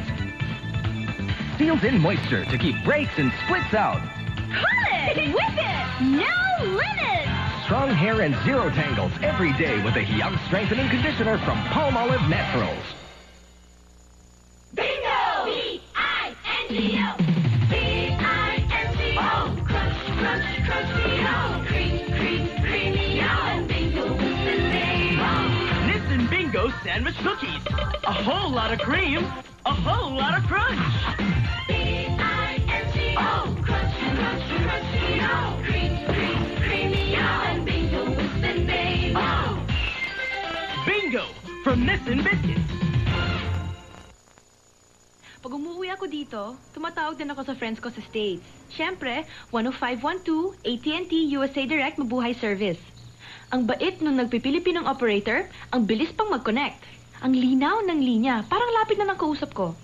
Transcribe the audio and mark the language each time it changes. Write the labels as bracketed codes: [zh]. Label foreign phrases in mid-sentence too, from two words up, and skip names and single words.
[en] Seals in moisture to keep breaks and splits out. Pull it! Whip it! No limits! Strong hair and zero tangles every day with the Hiyang Strengthening Conditioner from Palmolive Naturals. Bingo! B-I-N-G-O! B-I-N-G-O! Crunch, crunch, crunchy-O! Cream, cream, creamy-O! And Bingo with the name-O! Nissan Bingo sandwich cookies. A whole lot of cream, a whole lot of crunch. B-I-N-G-O! Crunch, crunch, crunchy-O! Cream, cream, creamy-O! And Bingo with the name-O! Bingo from Nissan Biscuits. [tl] Pag umuwi ako dito, tumatawag din ako sa friends ko sa States. Siyempre, 10512 AT&T USA Direct Mabuhay Service. Ang bait nung nagpipilipinong operator, ang bilis pang mag-connect. Ang linaw ng linya, parang lapit na ng kausap ko.